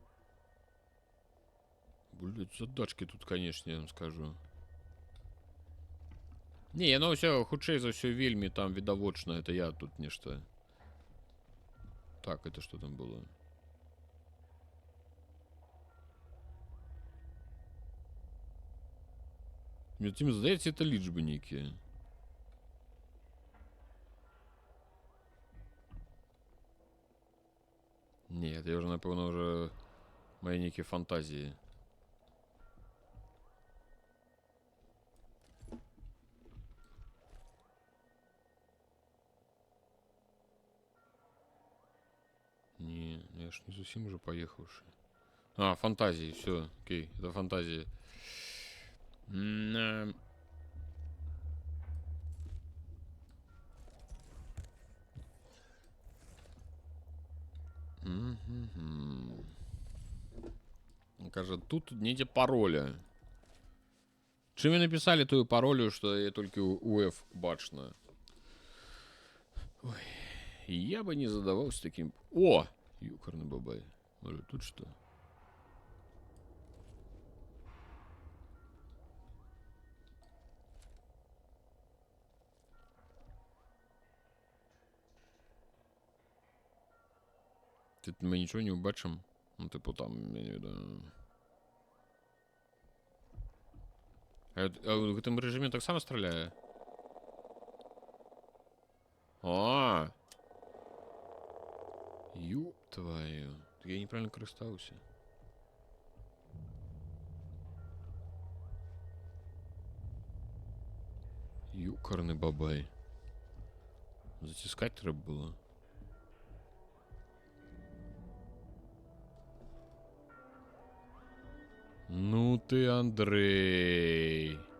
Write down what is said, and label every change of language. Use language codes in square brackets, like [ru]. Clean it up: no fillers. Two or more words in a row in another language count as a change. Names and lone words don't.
[ru] Блять, задачки тут, конечно, я вам скажу. Не, [be] яно ўсё хутчэй за ўсё вельмі там відавочна, это я тут нешта. Так, [ru] это что там было? [be] Мне тим здаецца, это лічбы нейкія. Не, [ru] это уже, [be] напэўна, уже мои нейкія фантазіі. Не, я ж не зусім [ru] уже поехавший. А, фантазии, все, окей, это фантазии. [be] Кажа, тут недзе пароля. Чым вы написали тую паролю, што я толькі у F бачна. Ой, я бы не задаваўся таким. [ru] О! Юкарны бабай. Может, тут что? Тут мы ничего не убачим. [be] Ну, типу там, я не ведаю. А в гэтым рэжыме таксама страляе? А! [ru] Ёб твою. [be] Я неправильно карыстаўся. Юкарны бабай. Затискать трэба было. Ну ты, Андрей.